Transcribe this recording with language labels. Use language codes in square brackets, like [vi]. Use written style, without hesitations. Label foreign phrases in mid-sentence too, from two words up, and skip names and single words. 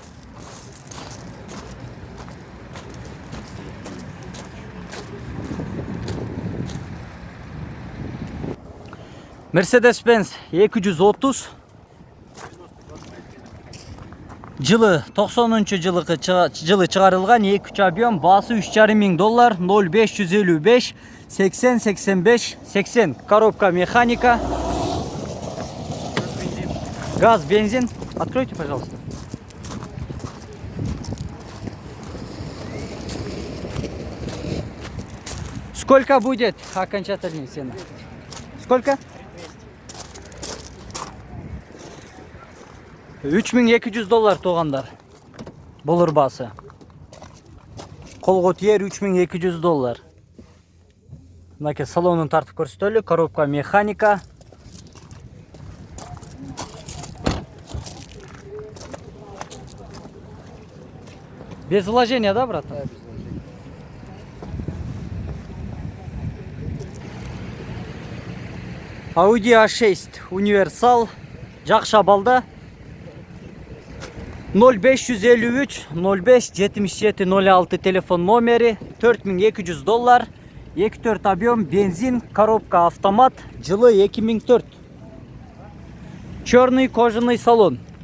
[ky] Mercedes-Benz 230 жылы 90-жылы чыгарылган, 2 объем, басы $3500, 0555 80 85 80. [ru] Коробка механика. [ky] Газ, бензин. [ru] Откройте, пожалуйста. Сколько будет окончательная цена? Сколько? $3200 туғандар. [ky] Болор басы. Колго тиер $3200. Мынакей салонун тартып көрсөтөлү. [ru] Коробка механика. Без вложения, да, брат? Да, без вложения. [ky] Audi A6 универсал. Жакшы абалда. 0553 05 77 06 телефон номери. $4200. 2.4 объем, бензин, [ru] коробка автомат, [ky] жылы 2004. [ru] Черный кожаный салон.